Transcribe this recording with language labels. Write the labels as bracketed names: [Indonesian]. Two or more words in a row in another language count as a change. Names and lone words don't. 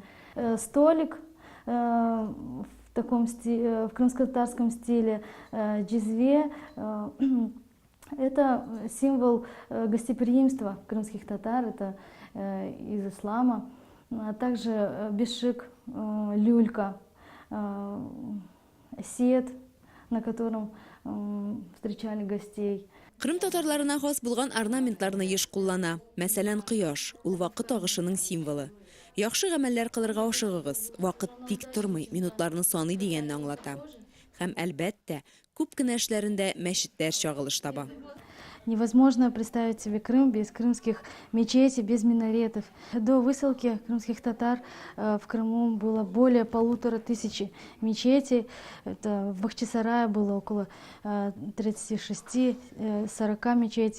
[Russian] Столик в крымско-татарском стиле, джизве, это символ гостеприимства крымских татар, это из ислама, а также бешик, люлька. Сет, на котором встречали гостей. [Tatar] Кырым татарларына хас булган орнаментларны еш куллана. Мәсәлән, кояш, ул вакыт агышының символы. Яхшы гамәлләр кылырга ашыгыгыз. Вакыт тик тормый, минутларны саный дигәнне аңлата. Һәм әлбәттә, күп кенә эшләрендә мәчетләр чагылыш таба. [Russian] Невозможно представить себе Крым без крымских мечетей, без минаретов. До высылки крымских татар в Крыму было более 1500 мечетей. Это в Бахчисарае было около 36-40 мечетей.